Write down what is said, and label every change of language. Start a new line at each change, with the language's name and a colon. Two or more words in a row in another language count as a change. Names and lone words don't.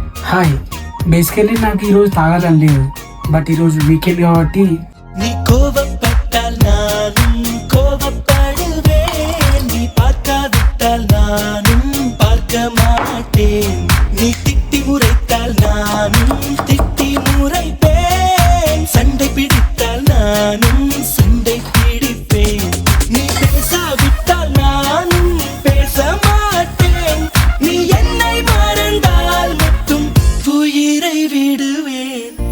Telugu: హాయ్, బేసికలీ నాకు ఈరోజు తాగాలని లేదు, బట్ ఈరోజు వీకెండ్ కాబట్టి
Tamil: நீ கோபப்பட்டால் நானும் கோபப்படுவேன், நீ பார்க்காவிட்டால் நானும் பார்க்க மாட்டேன், நீ திட்டி முறைத்தால் நானும் திட்டி முறைப்பேன், சண்டை பிடித்தால் நானும் சண்டை பிடிப்பேன், நீ பேசாவிட்டால் நானும் பேச மாட்டேன், நீ என்னை மறந்தால் மட்டும் உயிரை விடுவேன்.